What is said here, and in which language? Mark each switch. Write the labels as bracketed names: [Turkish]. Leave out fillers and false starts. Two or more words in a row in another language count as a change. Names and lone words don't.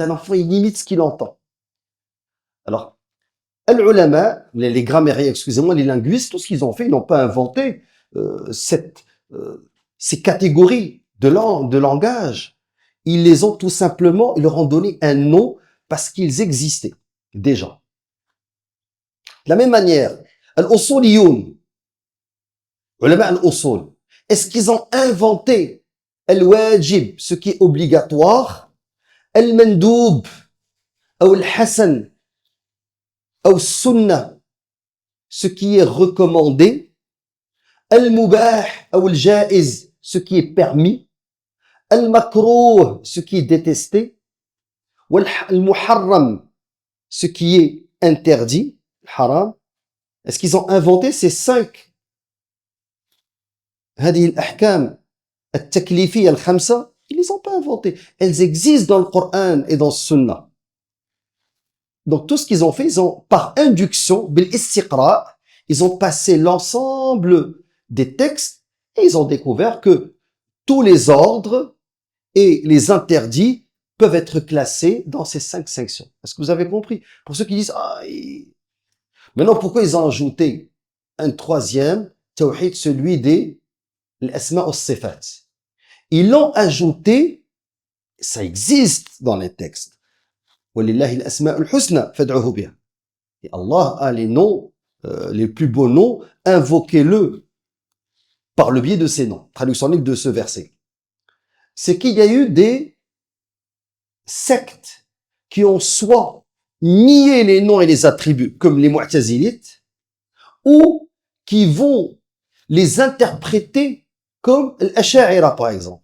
[French] Un enfant, il imite ce qu'il entend. Alors, les grammairiens, excusez-moi, les linguistes, tout ce qu'ils ont fait, ils n'ont pas inventé ces catégories de langage. Ils les ont tout simplement, ils leur ont donné un nom parce qu'ils existaient déjà. De la même manière, [Arabic] الأصوليون، علماء الأصول, [French] est-ce qu'ils ont inventé al-wajib, ce qui est obligatoire, al-mandoub, ou al-hasan, ou al-sunnah, ce qui est recommandé, al-mubah, ou al-jaiz, ce qui est permis, al-makrouh, ce qui est détesté, ou al-muharram, ce qui est interdit, haram. Est-ce qu'ils ont inventé ces 5 [Arabic] هذه الأحكام التكليفية الخمسة? [French] Ils les ont pas inventées. Elles existent dans le Coran et dans le Sunna. Donc tout ce qu'ils ont fait, ils ont par induction, [Arabic] بالاستقراء, [French] ils ont passé l'ensemble des textes et ils ont découvert que tous les ordres et les interdits peuvent être classés dans ces 5 sections. Est-ce que vous avez compris? Pour ceux qui disent maintenant pourquoi ils ont ajouté un 3e tawhid, celui des [Arabic] الأسماء والصفات? [French] Ils l'ont ajouté, ça existe dans les textes. [Arabic] ولله الأسماء الحسنى فادعوه بها. [French] Et Allah a les noms, les plus beaux noms, invoquez-le par le biais de ces noms. Traduction libre de ce verset. C'est qu'il y a eu des sectes qui ont soit nié les noms et les attributs, comme les Mu'tazilites, ou qui vont les interpréter comme l'Asha'ira, par exemple.